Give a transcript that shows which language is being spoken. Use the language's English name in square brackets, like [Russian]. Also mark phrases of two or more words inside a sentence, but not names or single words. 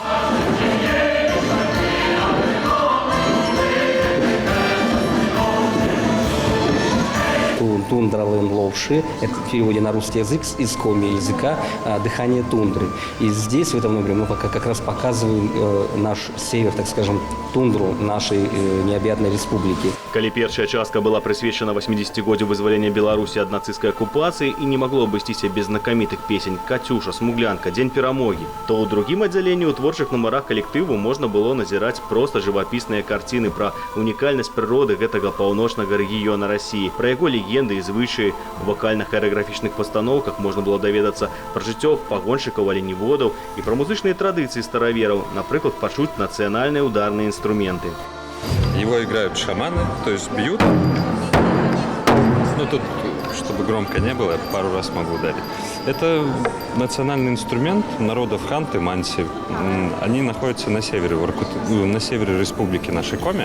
[Russian] Тундра Лен Ловши. Это в переводе на русский язык из коми языка «Дыхание тундры». И здесь, в этом номере, мы как раз показываем наш север, так скажем, тундру нашей необъятной республики. [Belarusian] Калі першая частка была прысвечана 80-годдзю вызвалення Беларусі ад нацысцкай акупацыі і не магло абысціся без знакамітых песень «Катюша», «Смуглянка», «Дзень перамогі», то ў другім аддзяленні ў творчых нумарах калектыву можна было назіраць проста жывапісныя карціны пра унікальнасць прыроды гэтага паўночнага рэгіёна Расіі, пра яго легенды і звычаі. У вакальна-харэаграфічных пастаноўках можна было даведацца пра жыццё пагоншчыкаў аленеводаў і пра музычныя традыцыі старавераў, напрыклад, пачуць нацыянальныя ударныя инструменты. [Russian] Его играют шаманы, то есть бьют. Ну, тут, чтобы громко не было, я пару раз могу ударить. Это национальный инструмент народов Ханты, Манси. Они находятся на севере, на севере республики нашей Коми.